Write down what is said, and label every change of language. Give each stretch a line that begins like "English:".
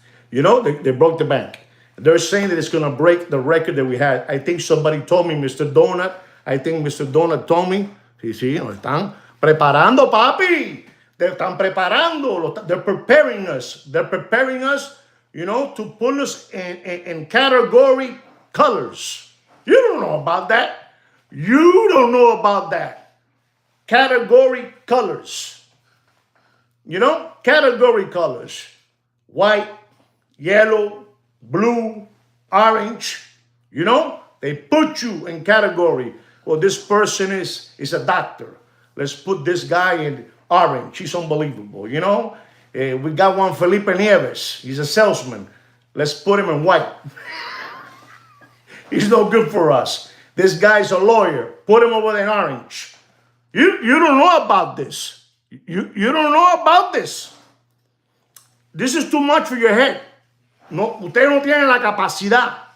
English: They broke the bank. They're saying that it's going to break the record that we had. I think somebody told me, Mr. Donut. I think Mr. Donut told me.
Spanish: Sí, nos están preparando, papi.
English: They
Spanish: están preparando.
English: They're preparing us. They're preparing us, to put us in category colors. You don't know about that. You don't know about that. Category colors. Category colors. White, yellow, blue, orange. They put you in category. Well, this person is a doctor. Let's put this guy in orange. He's unbelievable. We got one, Felipe Nieves. He's a salesman. Let's put him in white. He's no good for us. This guy's a lawyer. Put him over in orange. You don't know about this. You don't know about this. This is too much for your head.
Spanish: No, ustedes no tienen la capacidad.